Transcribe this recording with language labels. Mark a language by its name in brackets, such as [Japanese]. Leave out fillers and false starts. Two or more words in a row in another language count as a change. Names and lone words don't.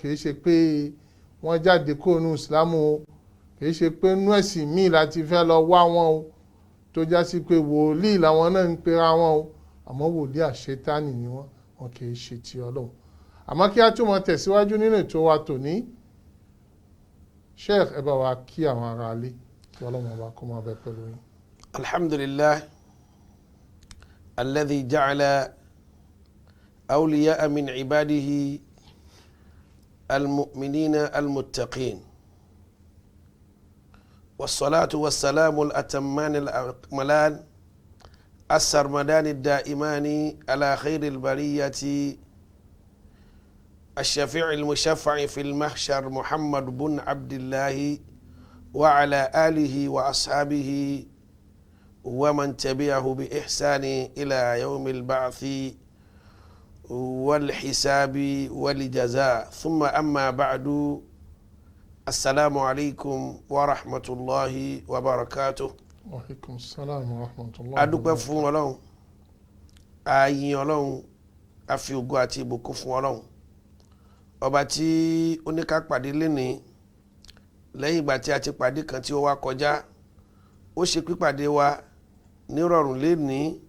[Yoruba] kìí ṣe pé wọ́n jáde kó nínú ìsìlámù o, kìí ṣe pé nínú ẹ̀sìn míì láti fẹ́ lọ wá wọn o, tó já sí pé wòlíì làwọn náà ń pera wọn o, àmọ́ wòlíì àṣetánì ni wọ́n kìí ṣe ti Ọlọ́run. àmọ́ kí a tún mọ tẹ̀síwájú nínú ètò wa tòní, Sheikh ẹ bá wa kí àwọn ará ilé, kí Ọlọ́run ọba kó máa bẹ pẹ̀lú yín. [Arabic] الحمد لله الذي جعل أولياء من عباده المؤمنين المتقين والصلاة والسلام الأتمان الأكملان السرمدان الدائمان على خير البرية الشفيع المشفع في المحشر محمد بن عبد الله وعلى آله وأصحابه ومن تبعه بإحسان إلى يوم البعث والحساب والجزاء. ثم أما بعد، السلام عليكم ورحمة الله وبركاته. وعليكم السلام ورحمة الله. [Yoruba] adúpẹ́ fún Ọlọ́run, a yìn Ọlọ́run, a fi ògo àti ìbùkún fún Ọlọ́run ọba tí ó ní ká pàdé lénìí lẹ́yìn ìgbà tí a ti pàdé kan tí ó wá kọjá. ó ṣe pípàdé wa nírọ̀rùn lénìí.